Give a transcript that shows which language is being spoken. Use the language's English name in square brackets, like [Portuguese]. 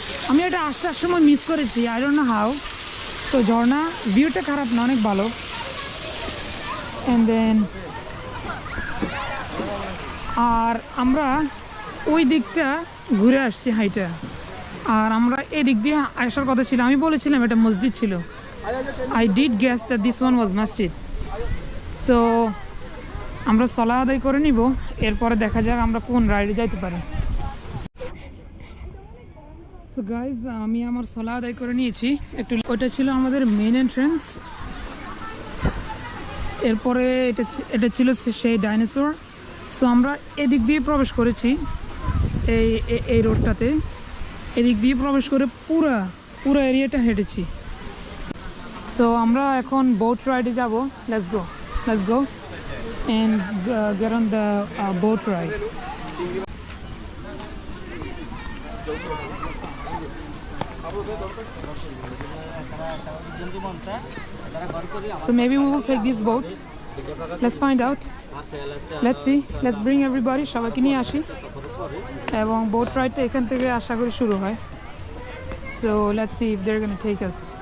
[Bangla] আমি এটা আসার সময় মিস করেছি, [English] I don't know how. [Bangla] তো ঝর্ণা ভিউটা খারাপ না, অনেক ভালো। অ্যান্ড দেন আর আমরা ওই দিকটা ঘুরে আসছি হাইটা, আর আমরা এদিক দিয়ে আসার কথা ছিল। আমি বলেছিলাম এটা মসজিদ ছিল। [English] I did guess that this one was masjid. [Bangla] So আমরা সলা আদায় করে নিব, এরপরে দেখা যাক আমরা কোন রাইডে যাইতে পারি। সো গাইজ, আমি আমার সলা আদায় করে নিয়েছি একটু। ওটা ছিল আমাদের মেইন এন্ট্রেন্স। এরপরে এটা ছিল সেই ডাইনোসর। সো আমরা এদিক দিয়ে প্রবেশ করেছি, এই রোডটাতে। এদিক দিয়ে প্রবেশ করে পুরো এরিয়াটা হেঁটেছি। সো আমরা এখন বোট রাইডে যাব। [English] Let's go and get on the boat ride. So maybe we will take this boat. Let's find out. Let's see. Let's bring everybody. [Bangla] সবাইকে নিয়ে আসি এবং বোট রাইডটা এখান থেকে আশা করি শুরু হয়। [English] So let's see if they're going to take us.